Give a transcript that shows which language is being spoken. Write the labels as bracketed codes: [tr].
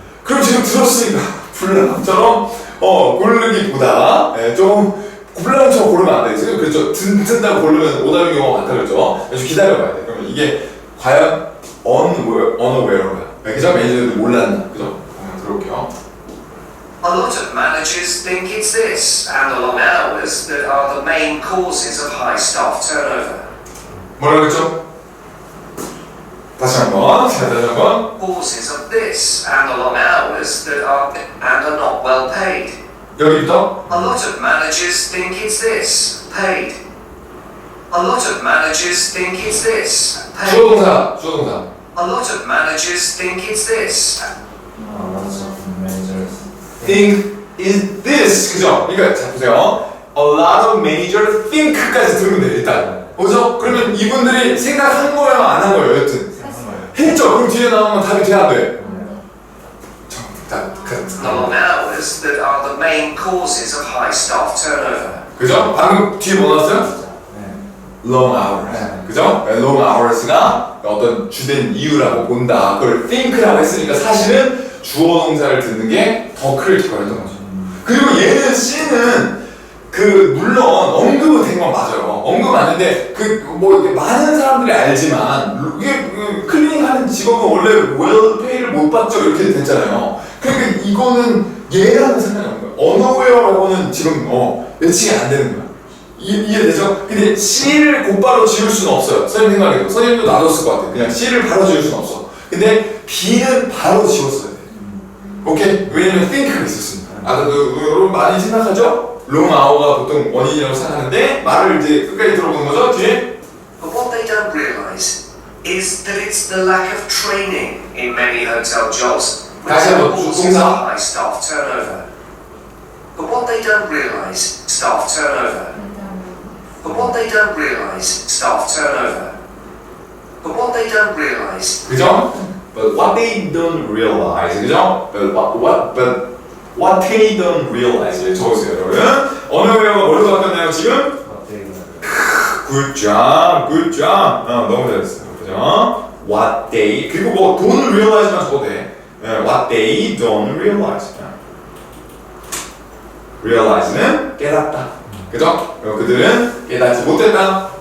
[ko] 그럼 지금 들었으니까 불량처럼 고르기보다 좀 불량처럼 고르면 안 돼. 지금 그렇죠. 든다고 고르면 오답인 경우가 많다 그랬죠. 그래서 기다려봐야 돼. 그러면 이게 과연 unaware 그죠? 매니저들도 몰랐나 그죠? 한번 들어볼게요. [en] A lot of managers think it's this and the long hours that are the main causes of high staff turnover. [ko] 뭐라 그랬죠? 다시 한번 [en] Causes of this and the long hours that are not well paid. [ko] 여기부터 [en] A lot of managers think it's this, paid. A lot of managers think it's this, paid. [ko] 주어동사 [en] A lot of managers think it's this. lots of managers think is this [ko] 그죠? 그러니까 자 보세요. [en] A lot of managers think까지 [ko] 들으면 돼요 일단. 그죠? 그러면 이분들이 생각한 거예요 안 한 거예요 여튼 했죠? 그럼 뒤에 나오면 답이 돼야 돼. [en] The long hours that are the main causes of high staff turnover. [ko] 그죠? 방금 뒤에 뭐 나왔어요? long hours. 그죠? long hours가 어떤 주된 이유라고 본다. 그걸 think라고 했으니까 사실은 주어 동사를 듣는 게 더 크리티컬했던 거죠. 그리고 얘는 C는 물론 언급은 된 건 맞아요. 언급 맞는데 뭐 많은 사람들이 알지만 이게 클리닝하는 직업은 원래 웰페이를 못 받죠 이렇게 됐잖아요. 그러니까 이거는 얘랑은 상관이 없는 거예요. 언어웨어라고는 지금 예측이 안 되는 거야. 이해되죠? 근데 C를 곧바로 지울 수는 없어요. 선생님 생각에도. 선생님도 놔뒀을 것 같아요. 그냥 C를 바로 지울 수는 없어. 근데 B는 바로 지웠어야 돼. 오케이? 왜냐면 think가 있었으니까. 여러분 많이 생각하죠? long hour가 보통 원인이라고 생각하는데 말을 이제 끝까지 들어보는 거죠? 뒤에? [en] But what they don't realize is that it's the lack of training in many hotel jobs which [ko] 다시 한번 [en] causes [ko] 동사. [en] high staff turnover. But what they don't realize, staff turnover. But what they don't realize, staff turnover. But what they don't realize. [ko] 그죠? [en] But what they don't realize, [ko] 그죠? [en] But what they don't realize. [ko] 적으세요, 여러분. 언어웨어가 뭘로 바뀌었나요, 지금? [en] Good job, good job. [ko] 너무 잘했어요, 그죠? [en] What they, [ko] 그리고 뭐 [en] don't realize만 [ko] 적어도 돼. [en] What they don't realize. [ko] realize는 깨닫다, 그죠? 그들은 깨닫지 못했다.